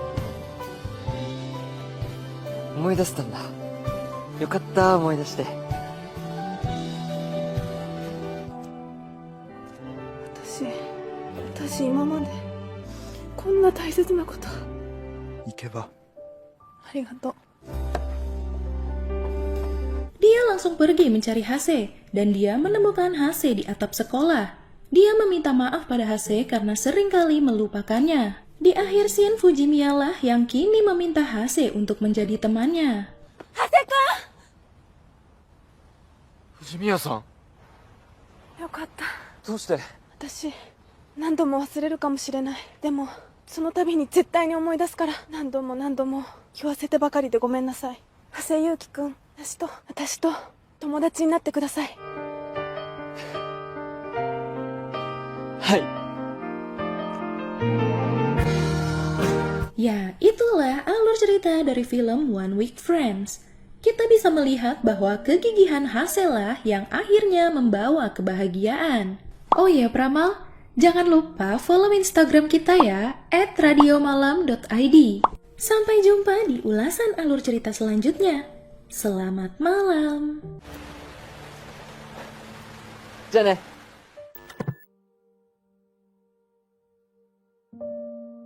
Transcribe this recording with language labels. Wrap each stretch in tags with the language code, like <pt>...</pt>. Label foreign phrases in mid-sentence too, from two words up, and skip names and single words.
<ja>思い出せたんだ。よかった思い出して。私今までこんな大切なこと行けばありがとう。</ja> <id>Dia langsung pergi mencari Hase, dan dia menemukan Hase di atap sekolah. Dia meminta maaf pada Hase karena seringkali melupakannya. Di akhir scene, Fujimiya lah yang kini meminta Hase untuk menjadi temannya.</id> <ja>Hase-kun! 藤宮さん、よかった。どうして？私何度も忘れるかもしれない。でもその度に絶対に思い出すから、何度も言わせてばかりでごめんなさい。長谷祐希くん、私と友達になってください。はい。</ja> <id>Ya, itulah alur cerita dari film One Week Friends. Kita bisa melihat bahwa kegigihan Hase lah yang akhirnya membawa kebahagiaan. Oh iya Pramal, jangan lupa follow Instagram kita ya, @radiomalam.id. Sampai jumpa di ulasan alur cerita selanjutnya. Selamat malam.</id> <ja>じゃあね。</ja>